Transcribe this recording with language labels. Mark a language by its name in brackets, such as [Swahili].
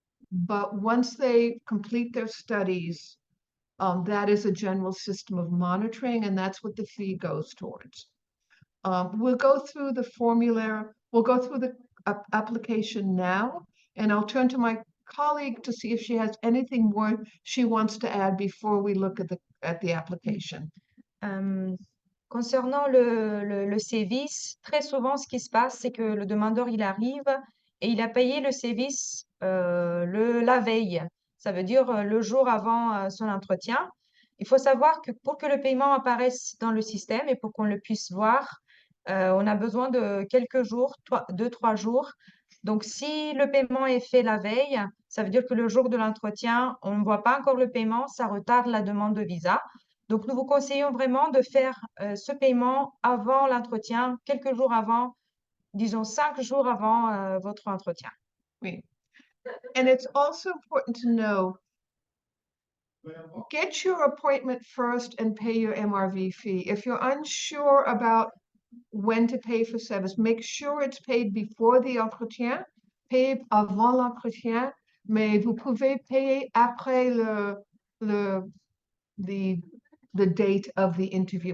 [English] But once they complete their studies, that is a general system of monitoring, and that's what the fee goes towards. We'll go through the formula, we'll go through the application now, and I'll turn to my colleague to see if she has anything more she wants to add before we look at the application. [French] Concernant le sévice, très souvent, ce qui se passe, c'est que le demandeur, il arrive et il a payé le sévice la veille. Ça veut dire le jour avant son entretien. Il faut savoir que pour que le paiement apparaisse dans le système et pour qu'on le puisse voir, on a besoin de quelques jours, 2-3 jours. Donc, si le paiement est fait la veille, ça veut dire que le jour de l'entretien, on ne voit pas encore le paiement, ça retarde la demande de visa. Donc, nous vous conseillons vraiment de faire ce paiement avant l'entretien, quelques jours avant, disons 5 jours avant votre entretien. Oui. [English] And it's also important to know, get your appointment first and pay your MRV fee. If you're unsure about when to pay for service, make sure it's paid before the entretien, [French] payez avant l'entretien, mais vous pouvez payer après [English] the date of the interview.